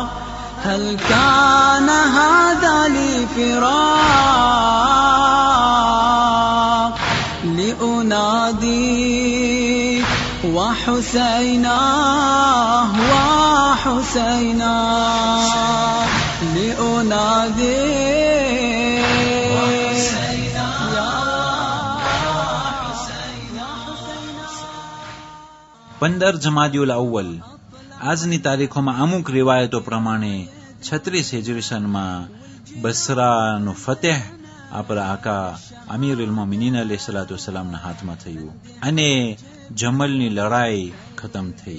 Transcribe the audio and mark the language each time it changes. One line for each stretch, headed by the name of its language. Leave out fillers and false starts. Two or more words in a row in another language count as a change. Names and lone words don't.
Arabic: هل كان هذا لي فراق لأنادي وحسينا وحسينا لأنادي
Gujarati: પંદર જમાદિયુલ અવ્વલ આજની તારીખોમાં અમુક રિવાયતો પ્રમાણે 36 હિજરી સનમાં બસરાનું ફતેહ આપણા આકા અમીરુલ મોમિનીન
Arabic: عليه الصلاة والسلام
Gujarati: હાથમાં થયું અને જમલની લડાઈ ખતમ થઈ.